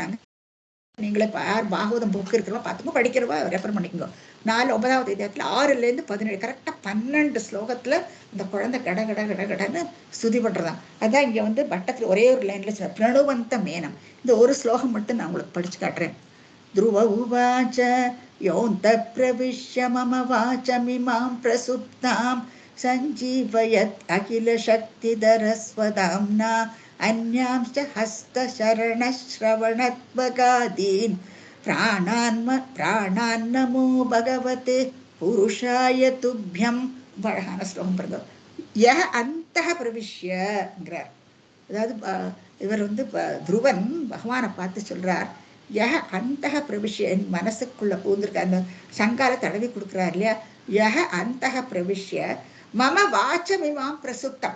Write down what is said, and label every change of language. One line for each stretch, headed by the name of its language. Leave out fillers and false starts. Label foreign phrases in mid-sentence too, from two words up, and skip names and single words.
Tamil: நாங்க நீங்களே யார் பாகவதம் புக் இருக்கிறவா பார்த்துக்கோ, படிக்கிறவா ரெஃபர் பண்ணிக்கோங்க. 9வது அத்தியாயத்துல 6லேருந்து 17 கரெக்டா 12 ஸ்லோகத்துல இந்த குழந்தை கட கட கட கடன்னு ஸ்துதி பண்றதான். அதான் இங்க வந்து பட்டத்துல ஒரே ஒரு லைன்ல சொன்ன பிரணவந்த மேனம். இந்த ஒரு ஸ்லோகம் மட்டும் நான் உங்களுக்கு படிச்சு காட்டுறேன்.
Sanskrit: ध्रुव उवाच योऽन्तः प्रविश्य मम वाचमिमां प्रसुप्तां सञ्जीवयत् अखिलशक्तिधरस्वदाम्ना अन्यांश्च हस्तशरणश्रवणत्वगादीन् प्राणान्नमो भगवते पुरुषाय तुभ्यं.
Tamil: அழகான ஸ்லோகம் பாருங்க.
Sanskrit: यः अन्तः
Tamil: பிரவிஷ்யங்கிறார். அதாவது இவர் வந்து துருவன் பகவானை பார்த்து சொல்றார்,
Sanskrit: यः अन्तः प्रविश्य,
Tamil: என் மனசுக்குள்ள பூந்திருக்க அந்த சங்கால தடவி கொடுக்குறார் இல்லையா.
Sanskrit: यः अन्तः प्रविश्य मम वाचमिमां प्रसुप्तम्.